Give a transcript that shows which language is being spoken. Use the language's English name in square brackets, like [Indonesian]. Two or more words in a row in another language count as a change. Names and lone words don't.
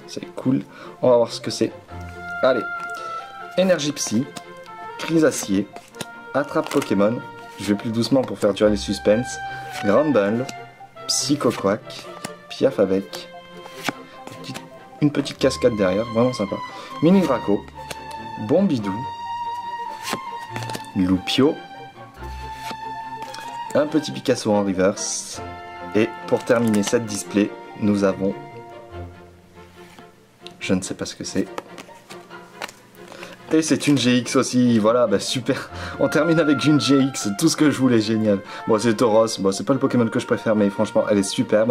[French] C'est cool. On va voir ce que c'est. Allez. Énergie Psy. Crise Acier. Attrape Pokémon. Je vais plus doucement pour faire durer les suspens. Grand Ball. Psycho Quack. Piaf avec. Une petite cascade derrière. Vraiment sympa. Mini Draco. Bombidou. Loupio. Un petit Picasso en reverse. Et pour terminer cette display, nous avons... Je ne sais pas ce que c'est. Et c'est une GX aussi, voilà, bah super. On termine avec une GX, tout ce que je voulais, génial. Bon, c'est Tauros, bon, c'est pas le Pokémon que je préfère, mais franchement, elle est superbe.